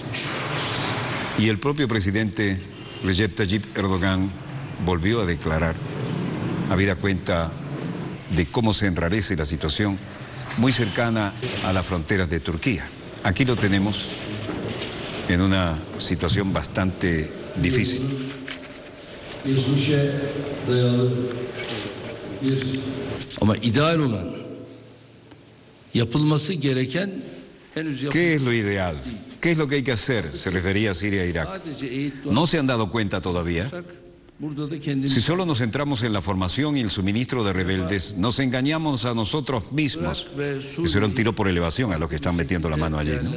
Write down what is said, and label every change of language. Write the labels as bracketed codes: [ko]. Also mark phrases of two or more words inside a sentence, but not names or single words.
[es] Y el propio presidente Recep Tayyip Erdogan volvió a declarar, habida cuenta de cómo se enrarece la situación, muy cercana a las fronteras de Turquía. Aquí lo tenemos en una situación bastante difícil. [tr] Ama ideal olan, yapılması gereken henüz yapılmadı. [es] ¿Qué es lo ideal? ¿Qué es lo que hay que hacer? Se refería a Siria e Irak. ¿No se han dado cuenta todavía? Si solo nos centramos en la formación y el suministro de rebeldes, nos engañamos a nosotros mismos. Eso era un tiro por elevación a los que están metiendo la mano allí, ¿no?